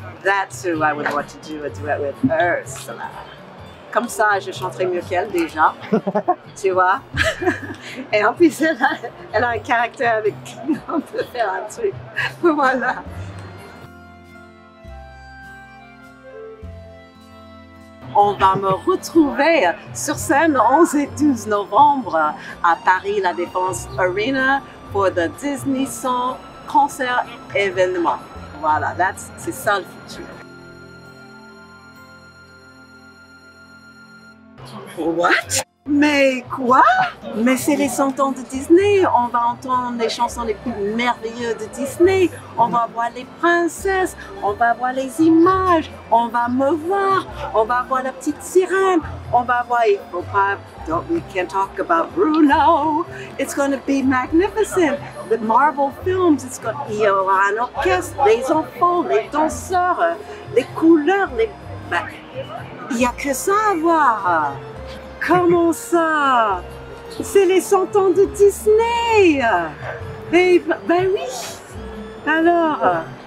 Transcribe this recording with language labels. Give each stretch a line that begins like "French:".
English: That's who I would want to do a duet with, Ursula.
French: Comme ça, je chanterai mieux qu'elle déjà, tu vois. Et en plus, elle a un caractère avec qui on peut faire un truc. Voilà. On va me retrouver sur scène le 11 et 12 novembre à Paris, la Défense Arena pour le Disney Song concert événement. Voilà, c'est ça le futur.
English: What?
French: Mais quoi? Mais c'est les 100 ans de Disney. On va entendre les chansons les plus merveilleuses de Disney. On va voir les princesses. On va voir les images. On va me voir. On va voir la petite sirène. On va voir. Il faut pas.
English: We can't talk about Bruno. It's going to be magnificent. The Marvel films.
French: Il y aura un orchestre, les enfants, les danseurs, les couleurs. Il n'y a que ça à voir. Comment ça? C'est les 100 ans de Disney! Et ben oui! Alors?